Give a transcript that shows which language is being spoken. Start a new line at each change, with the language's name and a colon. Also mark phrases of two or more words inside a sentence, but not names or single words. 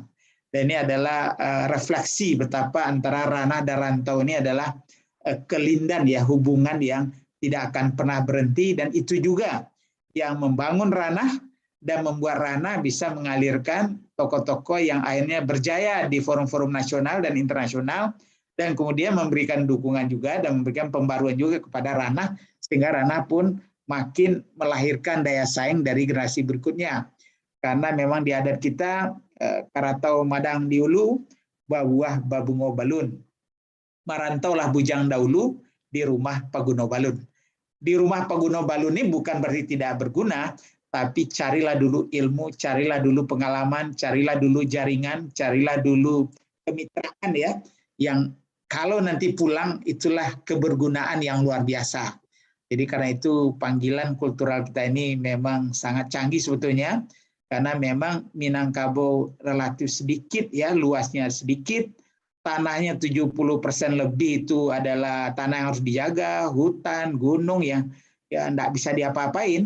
Indonesian: Dan ini adalah refleksi betapa antara ranah dan rantau ini adalah kelindan ya, hubungan yang tidak akan pernah berhenti, dan itu juga yang membangun ranah dan membuat ranah bisa mengalirkan tokoh-tokoh yang akhirnya berjaya di forum-forum nasional dan internasional, dan kemudian memberikan dukungan juga dan memberikan pembaruan juga kepada ranah, sehingga ranah pun makin melahirkan daya saing dari generasi berikutnya. Karena memang di adat kita
Minangkabau: karatau madang diulu, babuah babungo balun. Marantaulah bujang dahulu di rumah Paguno Balun.
Indonesian: Di rumah
Minangkabau: Paguno Balun
Indonesian: ini bukan berarti tidak berguna, tapi carilah dulu ilmu, carilah dulu pengalaman, carilah dulu jaringan, carilah dulu kemitraan ya, yang kalau nanti pulang itulah kebergunaan yang luar biasa. Jadi karena itu panggilan kultural kita ini memang sangat canggih sebetulnya, karena memang Minangkabau relatif sedikit ya, luasnya sedikit, tanahnya 70% lebih itu adalah tanah yang harus dijaga, hutan, gunung yang ya enggak bisa diapa-apain.